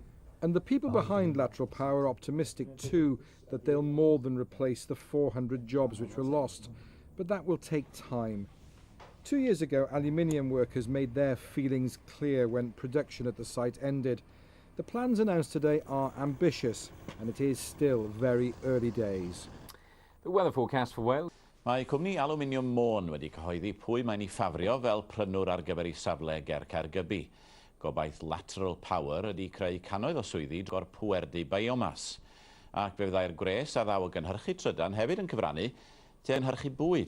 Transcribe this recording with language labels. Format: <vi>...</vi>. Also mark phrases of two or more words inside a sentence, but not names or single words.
<en>And the people behind Lateral Power are optimistic too that they'll more than replace the 400 jobs which were lost, but that will take time. 2 years ago, aluminium workers made their feelings clear when production at the site ended. The plans announced today are ambitious, and it is still very early days. The weather forecast for Wales.</en> <cy>Mae cwmni Aluminium Môn wedi cyhoeddi pwy mae'n ei ffafrio fel prynwr ar gyfer ei safle ger Caergybi. Gobaith Lateral Power ydi creu cannoedd o swyddi o'r pwerdu biomas. Ac fe fyddai'r gres a ddaw o gynhyrchu trydan hefyd yn cyfrannu te ynhyrchu bwyd.</cy>